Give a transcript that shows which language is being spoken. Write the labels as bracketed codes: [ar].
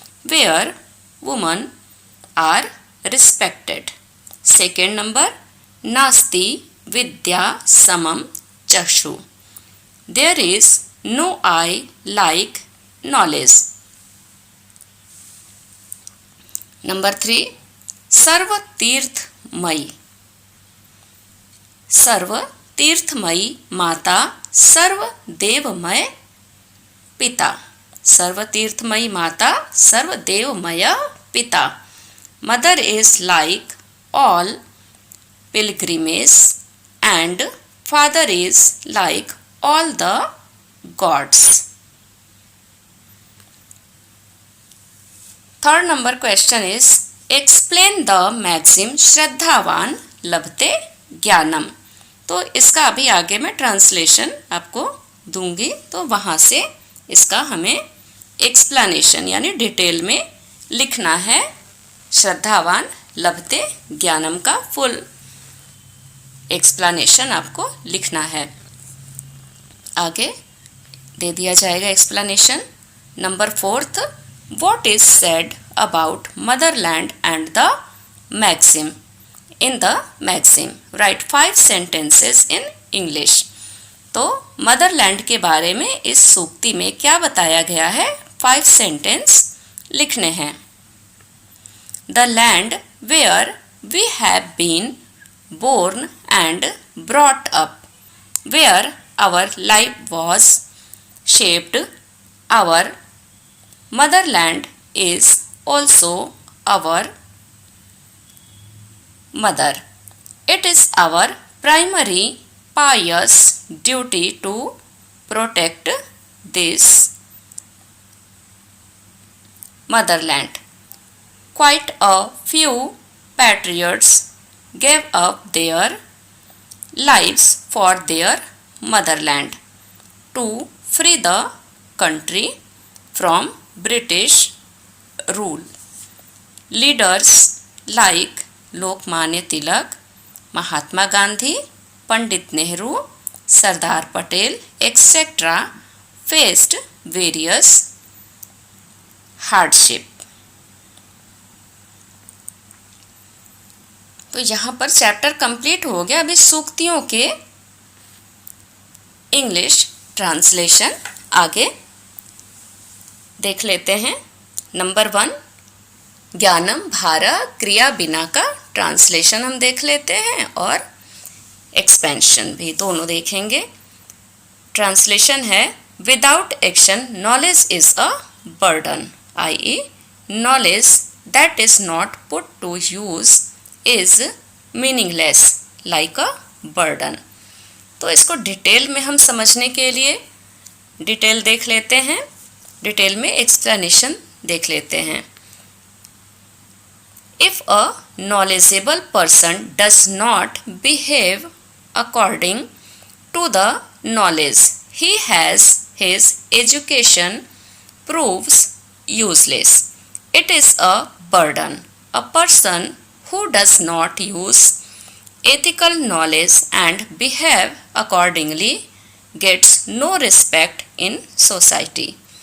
[en] where women are respected. Second number, [sa] nasti vidya samam chashu. [en] There is no eye like knowledge. Number 3, [sa] सर्व तीर्थमयी. सर्व तीर्थमयी माता, सर्व देवमय पिता. सर्व तीर्थमयी माता, सर्व देवमय पिता. [en] Mother is like all pilgrimages and father is like all the gods. Third number question is explain the maxim [sa] श्रद्धावान लभते ज्ञानम. [hi] तो इसका अभी आगे मैं ट्रांसलेशन आपको दूंगी, तो वहाँ से इसका हमें एक्सप्लेनेशन यानी डिटेल में लिखना है. [sa] श्रद्धावान लभते ज्ञानम [hi] का फुल एक्सप्लेनेशन आपको लिखना है. आगे दे दिया जाएगा explanation. Number [en] 4, what is said about motherland and the maxim. In the maxim, write 5 sentences in English. [hi] तो मदरलैंड के बारे में इस सूक्ति में क्या बताया गया है, 5 सेंटेंस लिखने हैं. [en] The land where we have been born and brought up, where our life was shaped. Our motherland is also our mother. It is our primary pious duty to protect this motherland. Quite a few patriots gave up their lives for their motherland to free the country from British rule. Leaders like Lokmanya Tilak, Mahatma Gandhi, Pandit Nehru, Sardar Patel etcetera faced various hardship. [hi] तो यहाँ पर chapter complete हो गया. अभी सूक्तियों के English translation आगे देख लेते हैं. नंबर 1, [sa] ज्ञानम भारा क्रिया बिना [hi] का ट्रांसलेशन हम देख लेते हैं और एक्सपेंशन भी दोनों देखेंगे. ट्रांसलेशन है, [en] Without action knowledge is a burden, i.e. knowledge that is not put to use is meaningless like a burden. [hi] तो इसको डिटेल में हम समझने के लिए डिटेल देख लेते हैं, डिटेल में एक्सप्लेनेशन देख लेते हैं. [en] If a knowledgeable person does not behave according to the knowledge he has, his education proves useless. It is a burden. A person who does not use ethical knowledge and behave accordingly gets no respect in society.